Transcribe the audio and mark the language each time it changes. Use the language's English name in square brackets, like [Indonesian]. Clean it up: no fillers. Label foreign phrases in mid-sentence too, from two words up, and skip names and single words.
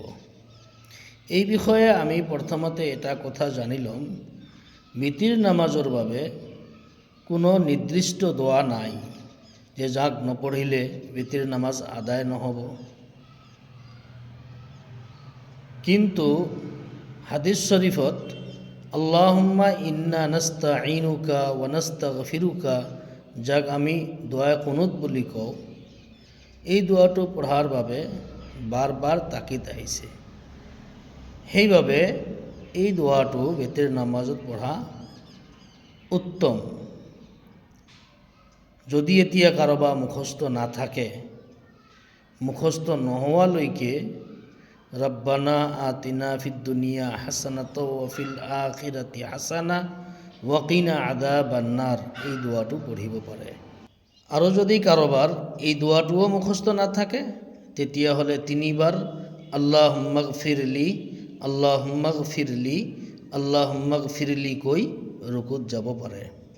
[Assamese] এই বিষয়ে আমি প্ৰথমতে এটা কথা জানি ল'ম। বিতিৰ নামাজৰ বাবে কোনো নিৰ্দিষ্ট দোৱা নাই যে যাক নপঢ়িলে বিতিৰ নামাজ আদায় নহ'ব। কিন্তু হাদিছ শৰীফত [Arabic] اللهم إنا نستعينك ونستغفرك, [Assamese] যাক আমি দোৱাই কুনুত বুলি কওঁ, এই দোৱাটো পঢ়াৰ বাবে বাৰ বাৰ তাকিদ আহিছে। সেইবাবে এই দোৱাটো বিতিৰ নামাজত পঢ়া উত্তম। যদি এতিয়া কাৰোবাৰ মুখস্থ নাথাকে, মুখস্থ নোহোৱালৈকে [Arabic] ربنا آتنا في الدنيا حسنة وفي الآخرة حسنة وقنا عذاب النار, [Assamese] এই দোৱাটো পঢ়িব পাৰে। আৰু যদি কাৰোবাৰ এই দোৱাটোও মুখস্থ নাথাকে তেতিয়াহ'লে 3 বাৰ [Arabic] اللهم اغفر لي اللهم اغفر لي اللهم اغفر لي [Assamese] কৈ ৰুকুত যাব পাৰে।